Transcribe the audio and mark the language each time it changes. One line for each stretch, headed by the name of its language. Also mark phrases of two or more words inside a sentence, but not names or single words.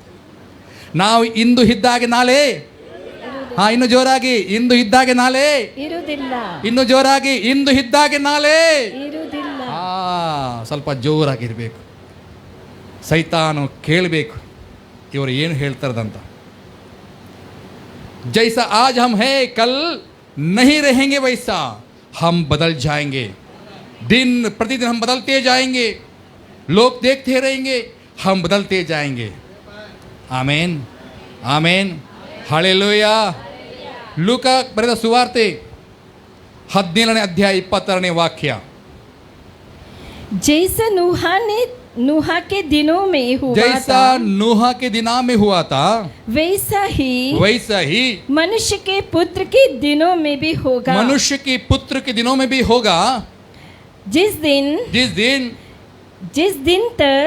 Kannada: ನಾವು ಇಂದು ಇದ್ದಾಗೆ ನಾಳೆ, ಇನ್ನು ಜೋರಾಗಿ, ಇಂದು ಇದ್ದಾಗೆ ನಾಳೆ ಇರುವುದಿಲ್ಲ, ಇನ್ನು ಜೋರಾಗಿ, ಇಂದು ಇದ್ದಾಗೆ ನಾಳೆ ಇರುವುದಿಲ್ಲ. ಸ್ವಲ್ಪ ಜೋರಾಗಿರ್ಬೇಕು. ಸೈತಾನು ಕೇಳಬೇಕು ಇವರು ಏನು ಹೇಳ್ತಾರದಂತ.
Hindi: जैसा आज हम है कल नहीं रहेंगे, वैसा हम बदल जाएंगे. दिन प्रतिदिन हम बदलते जाएंगे, लोग देखते रहेंगे, हम बदलते जाएंगे. आमेन, आमेन, हालेलूया.
Kannada: ಲೂಕ ಬರೆದ ಸುವಾರ್ತೆ 17ನೇ ಅಧ್ಯಾಯ 22ನೇ ವಾಕ್ಯ.
Hindi: जैसा नूहा के दिनों में हुआ जैसा था, नूहा के दिना में हुआ था, वैसा ही मनुष्य के पुत्र के दिनों में भी होगा. मनुष्य के पुत्र के दिनों में भी होगा. जिस दिन तक